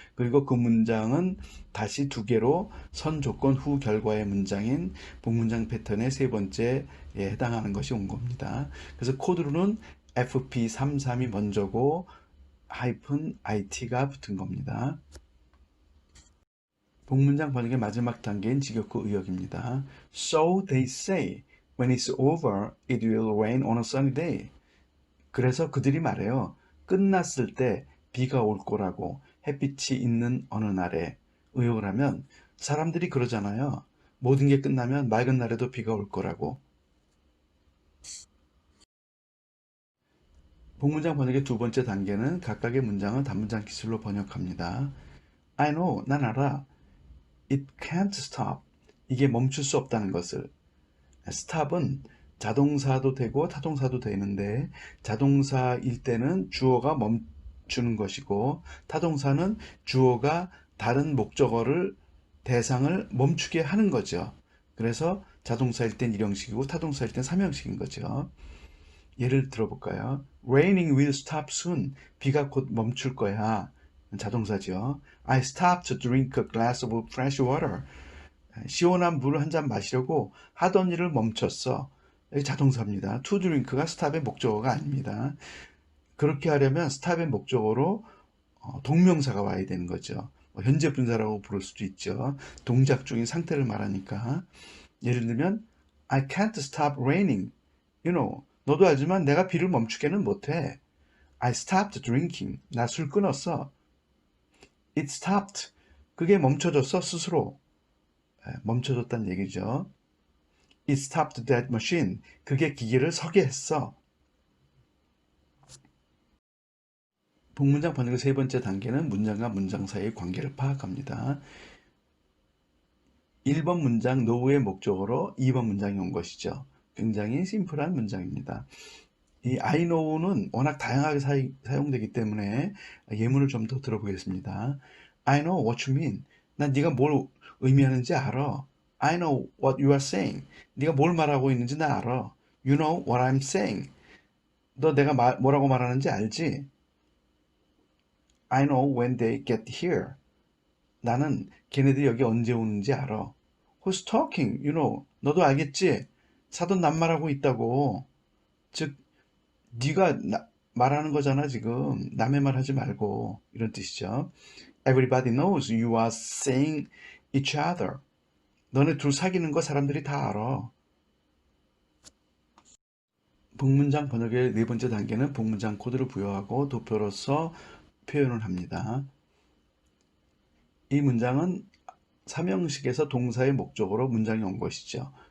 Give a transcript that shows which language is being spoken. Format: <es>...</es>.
<ko>그리고 그 문장은 다시 두 개로 선 조건 후 결과의 문장인 복문장 패턴의 세 번째에 해당하는 것이 온 겁니다. 그래서 코드로는 FP33이 먼저고 하이픈 IT가 붙은 겁니다. 복문장 번역의 마지막 단계인 직역구 의역입니다.</ko> <en>So they say, when it's over, it will rain on a sunny day.</en> <ko>그래서 그들이 말해요. 끝났을 때 비가 올 거라고, 햇빛이 있는 어느 날에. 의역을 하면 사람들이 그러잖아요. 모든 게 끝나면 맑은 날에도 비가 올 거라고. 복문장 번역의 두 번째 단계는 각각의 문장을 단문장 기술로 번역합니다.</ko> <en>I know,</en> <ko>난 알아.</ko> <en>It can't stop.</en> <ko>이게 멈출 수 없다는 것을. stop은 자동사도 되고 타동사도 되는데, 자동사일 때는 주어가 멈추는 것이고, 타동사는 주어가 다른 목적어를 대상을 멈추게 하는 거죠. 그래서 자동사일 땐 1형식이고 타동사일 땐 3형식인 거죠. 예를 들어볼까요?</ko> <en>Raining will stop soon.</en> <ko>비가 곧 멈출 거야. 자동사죠.</ko> <en>I stopped to drink a glass of fresh water.</en> <ko>시원한 물을 한 잔 마시려고 하던 일을 멈췄어. 여기 자동사입니다. To drink가 stop의 목적어가 아닙니다. 그렇게 하려면 stop의 목적어로 동명사가 와야 되는 거죠. 현재 분사라고 부를 수도 있죠. 동작 중인 상태를 말하니까. 예를 들면</ko> <en>I can't stop raining. You know,</en> <ko>너도 알지만 내가 비를 멈추게는 못해.</ko> <en>I stopped drinking.</en> <ko>나 술 끊었어.</ko> <en>It stopped.</en> <ko>그게 멈춰졌어, 스스로. 멈춰졌다는 얘기죠.</ko> <en>It stopped that machine.</en> <ko>그게 기계를 서게 했어. 복문장 번역의 세 번째 단계는 문장과 문장 사이의 관계를 파악합니다. 1번 문장 노우의 목적어로 2번 문장이 온 것이죠. 굉장히 심플한 문장입니다. 이 I know는 워낙 다양하게 사용되기 때문에 예문을 좀 더 들어보겠습니다.</ko> <en>I know what you mean.</en> <ko>난 네가 뭘 의미하는지 알아.</ko> <en>I know what you are saying.</en> <ko>네가 뭘 말하고 있는지 나 알아.</ko> <en>You know what I'm saying.</en> <ko>너 내가 뭐라고 말하는지 알지?</ko> <en>I know when they get here.</en> <ko>나는 걔네들이 여기 언제 오는지 알아.</ko> <en>Who's talking? You know.</en> <ko>너도 알겠지? 사돈 낱말하고 있다고. 즉 네가 말하는 거잖아 지금. 남의 말 하지 말고. 이런 뜻이죠.</ko> <en>Everybody knows you are saying each other.</en> <ko>너네 둘 사귀는 거 사람들이 다 알아. 복문장 번역의 네 번째 단계는 복문장 코드를 부여하고 도표로서 표현을 합니다. 이 문장은 3형식에서 동사의 목적으로 문장이 온 것이죠.</ko>